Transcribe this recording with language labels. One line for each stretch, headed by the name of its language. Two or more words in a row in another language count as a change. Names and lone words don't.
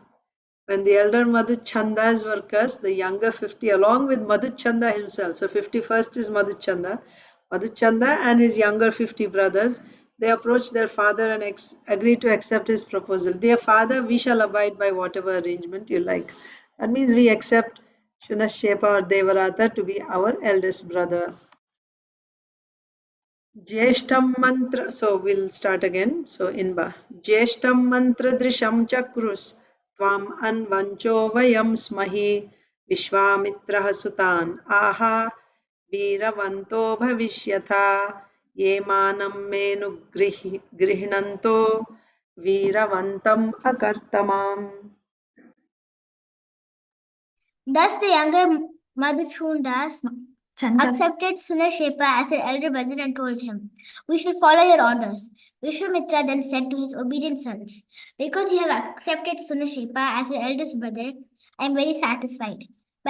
English: When the elder Madhuchandas were cursed, the younger 50, along with Madhuchanda himself, so 51st is Madhuchanda and his younger 50 brothers, they approached their father and agreed to accept his proposal. Dear father, we shall abide by whatever arrangement you like. That means we accept Shunashepa or Devarata to be our eldest brother.
Sanskrit: ज्येष्ठं मन्त्र,
English: so we'll start again.
Sanskrit: So inba. ज्येष्ठं मन्त्र दृशं चक्रुस् त्वं अन्वञ्चो वयं स्महि विश्वामित्रः सुतान् आह वीरवन्तो भविष्यथ ये मानं मे ऽनुगृह्णन्तो वीरवन्तम् अकर्त माम्.
English: Thus the younger Madhuchundas accepted Sunashepa as her elder brother and told him, we shall follow your orders. Vishwamitra then said to his obedient sons, because you have accepted Sunashepa as your eldest brother, I am very satisfied.